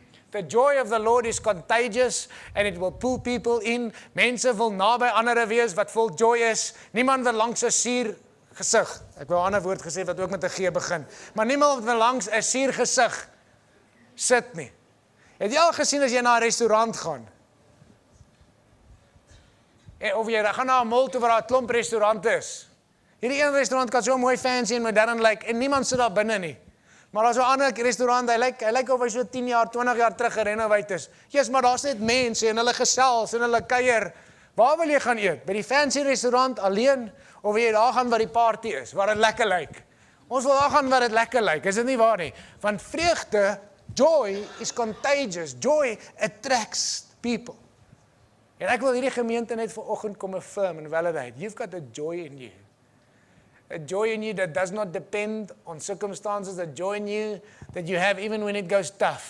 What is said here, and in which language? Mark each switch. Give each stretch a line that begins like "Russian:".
English: The joy of the Lord is contagious and it will pull people in.
Afrikaans: Mense wil naby ander wees wat vol joy is. Niemand wil langs 'n suur gesig. Ek wou 'n ander woord gesê wat ook met 'n G begin. Maar niemand wil langs 'n suur gesig sit nie. Het jy al gesien as jy na 'n restaurant gaan? Of jy gaan na 'n mall toe waar daar 'n klomp restaurante is. Hierdie een restaurant kan so mooi fancy en modern lyk en niemand sit daar binne nie. Maar daar's 'n ander restaurant, hy lyk of hy so 10 jaar, 20 jaar terug gerenoveer is. Jesus, maar daar's net mense en hulle gesels en hulle kuier. Waar wil jy gaan eet? By die fancy restaurant alleen of wil jy daar gaan waar die party is, waar dit lekker lyk? Ons wil daar gaan waar dit lekker lyk. Is dit nie waar nie? Want vreugde,
English: joy is contagious. Joy attracts people.
Afrikaans: En ek wil hierdie gemeente net vanoggend kom
English: affirm and validate. You've got a joy in you. A joy in you that does not depend on circumstances. A joy in you that you have even when it goes tough.